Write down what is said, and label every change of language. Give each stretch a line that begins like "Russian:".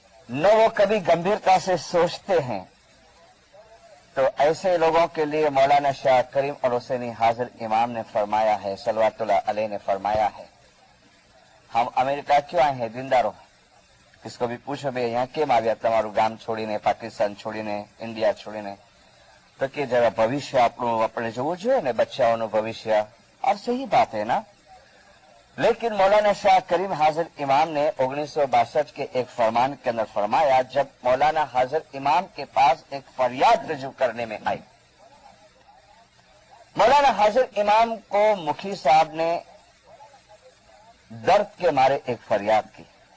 Hindi: न वो कभी गंभीरता से सोचते हैं, तो ऐसे लोगों के लिए मौलाना शाह करीम और हुसैनी हाजिर इमाम ने फरमाया है, सल्लल्लाहु अलैहि ने फरमाया है, हम अमेरिका क्यों आए हैं दीनदारों? किसको भी पूछो भाई यहाँ
Gujarati: કેમ આવ્યા તમારું ગામ છોડીને, પાકિસ્તાન છોડીને, ઇન્ડિયા છોડીને? તો કે જરા ભવિષ્ય આપણું આપણે જોવું જોઈએ ને, બચ્ચાઓનું ભવિષ્ય.
Hindi: और सही बात है ना. लेकिन मौलाना शाह करीम हाजिर इमाम ने 1962 के एक फरमान के अंदर फरमाया, जब मौलाना हाजिर इमाम के पास एक फरियाद रजू करने में आई, मौलाना हाजिर इमाम को मुखी साहब ने दर्द के मारे एक फरियाद की.